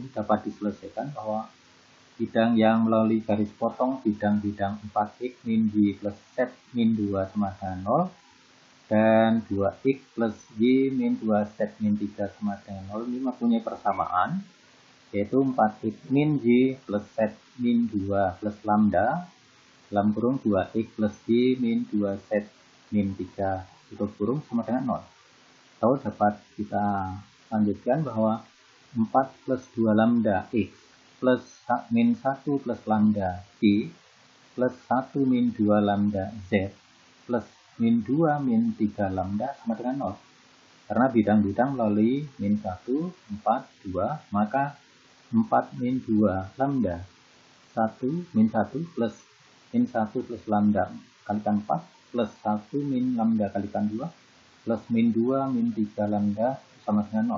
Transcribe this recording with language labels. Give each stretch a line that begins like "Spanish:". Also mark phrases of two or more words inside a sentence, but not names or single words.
Indonesian: Ini dapat diselesaikan bahwa bidang yang melalui garis potong bidang-bidang 4X min Y plus Z min 2 sama dengan 0 dan 2X plus Y min 2Z min 3 sama dengan 0 ini mempunyai persamaan, yaitu 4X min Y plus Z min 2 plus lambda dalam kurung 2X plus Y min 2Z min 3 tutup kurung sama dengan 0. Atau dapat kita lanjutkan bahwa 4 plus 2 lambda X plus min 1 plus lambda Y plus 1 min 2 lambda Z plus min 2 min 3 lambda sama dengan 0. Karena bidang-bidang melalui min 1, 4, 2, maka 4 min 2 lambda 1 min 1 plus min 1 plus lambda kalikan 4 plus 1 min lambda kalikan 2 plus min 2 min 3 lambda sama dengan 0.